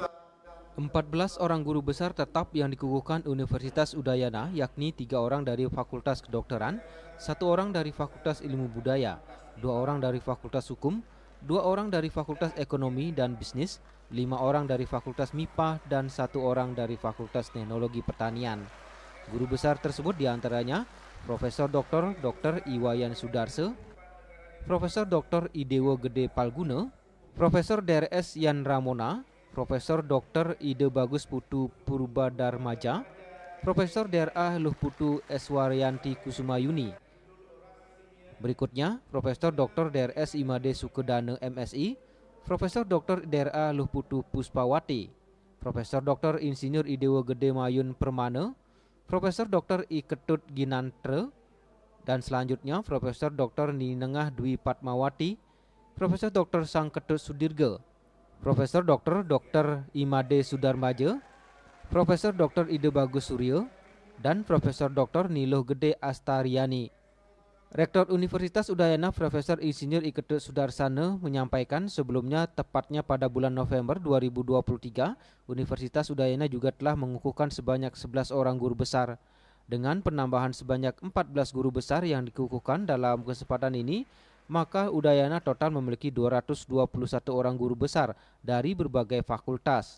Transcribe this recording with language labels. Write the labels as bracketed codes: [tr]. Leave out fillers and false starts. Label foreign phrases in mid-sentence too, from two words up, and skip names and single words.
[id] 14 orang guru besar tetap yang dikukuhkan Universitas Udayana, yakni 3 orang dari Fakultas Kedokteran, 1 orang dari Fakultas Ilmu Budaya, 2 orang dari Fakultas Hukum, 2 orang dari Fakultas Ekonomi dan Bisnis, 5 orang dari Fakultas MIPA, dan 1 orang dari Fakultas Teknologi Pertanian. Guru besar tersebut diantaranya Profesor Dr. Iwayan Sudarse, Profesor Dr. Idewo Gede Palguna, Profesor DRS Yan Ramona, Profesor Dr. Ide Bagus Putu Purbadarmaja, Profesor DRA Luh Putu Eswaryanti Kusumayuni. Berikutnya, Profesor Dr. DRS Imade Sukedane MSI, Profesor Dr. DRA Luh Putu Puspawati, Profesor Dr. Insinyur Idewo Gede Mayun Permane, Profesor Dr. I Ketut Ginantre, dan selanjutnya Profesor Dr. Ninengah Dwi Patmawati, Profesor Dr. Sang Ketut Sudirga, Profesor Dr. Imade Sudarmaja, Profesor Dr. Ide Bagus Suryo, dan Profesor Dr. Niloh Gede Astariani. Rektor Universitas Udayana Profesor Insinyur I Ketut Sudarsana menyampaikan sebelumnya tepatnya pada bulan November 2023, Universitas Udayana juga telah mengukuhkan sebanyak 11 orang guru besar. Dengan penambahan sebanyak 14 guru besar yang dikukuhkan dalam kesempatan ini, maka Udayana total memiliki 221 orang guru besar dari berbagai fakultas.